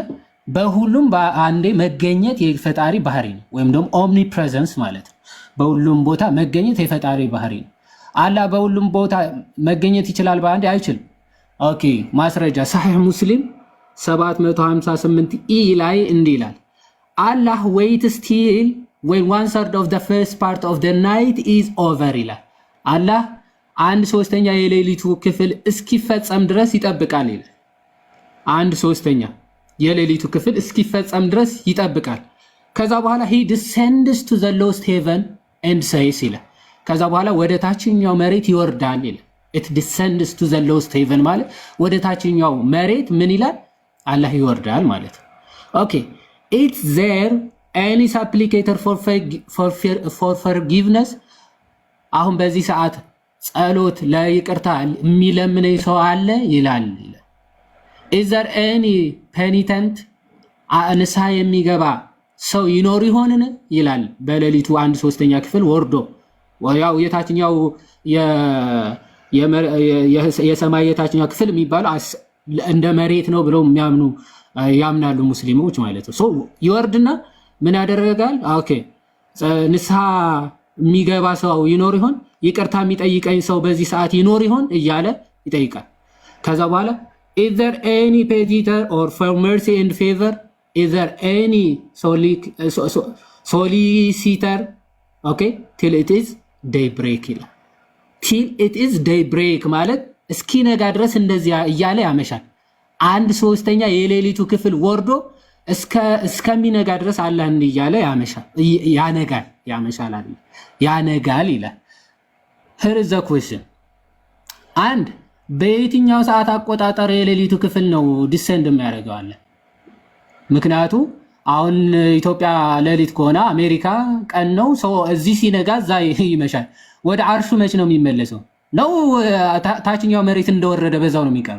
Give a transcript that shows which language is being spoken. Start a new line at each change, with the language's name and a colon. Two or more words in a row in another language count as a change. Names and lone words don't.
Amharic: በሁሉም በአንዴ መገኘት የፈጣሪ ባህሪ ነው፣ ወይም ደግሞ
English: omni presence
Amharic: ማለት ነው። በሁሉም ቦታ መገኘት የፈጣሪ ባህሪ ነው። አላህ በሁሉም ቦታ መገኘት ይችላል በአንዴ አይችልም። ኦኬ ማስረጃ ሳሒህ ሙስሊም 758 ኢ ላይ እንዲህ ይላል አላህ
English: wait still when 1/3 of the first part of the night is over
Amharic: ይላል። አላህ 1/3 የሌሊቱ ክፍል እስኪፈጸም ድረስ ይጠብቃል ይላል። 1/3 የሌሊቱ ክፍል እስኪፈጸም ድረስ ይጠብቃል። ከዛ በኋላ
English: he descends to the lowest heaven and says
Amharic: ይላል። ከዛ በኋላ ወደ ታችኛው መሬት ይወርዳል ይላል።
English: it descends to the lowest heaven
Amharic: ማለት ወደ ታችኛው መሬት ምን ይላል? አላህ ይወርዳል ማለት። ኦኬ
English: it's there any supplicator for forgiveness
Amharic: አሁን በዚህ ሰዓት ጸሎት ለይቅርታ የሚለምነኝ ሰው አለ ይላል።
English: is there any penitent
Amharic: ንስሐ የሚገባ ሰው ይኖር ይሆንን ይላል። በሌሊቱ 1/3ኛ ክፍል ወርዶ ያው የታችኛው የሰማይ የታችኛው ክፍል የሚባለው እንደ መሬት ነው ብለው ያምናሉ ሙስሊሞች ማለት ነው። ሶ ይወርድና ምን ያደረጋል? ኦኬ ንስሐ የሚገባ ሰው ይኖር ይሆን፣ ይቅርታ የሚጠይቀኝ ሰው በዚህ ሰዓት ይኖር ይሆን እያለ ይጠይቃል። ከዛ በኋላ
English: is there any petitor or for mercy and favor, is there any solicitor, okay, till it is daybreak
Amharic: ይላል።
English: till it is daybreak
Amharic: ማለት እስኪነጋ ድረስ እንደዚያ እያለ ያመሻል። 1/3ኛ የሌሊቱ ክፍል ወርዶ እስከሚነጋ ድረስ አላህ እያለ ያመሻል፣ ያነጋል፣ ያመሻል አይደል፣ ያነጋል ይላል።
English: here is the question
Amharic: አንድ በየትኛው ሰዓት አቆጣጠር የሌሊቱ ክፍል ነው ዲሰንድ የሚያደርገው አለ? ምክንያቱ አሁን ኢትዮጵያ ሌሊት ከሆነ አሜሪካ ቀን ነው። ሰው እዚህ ሲነጋ እዛ ይመሻል። ወደ አርሹ መች ነው የሚመለሰው? ነው ታችኛው መሬት እንደወረደ በዛው ነው የሚቀረው?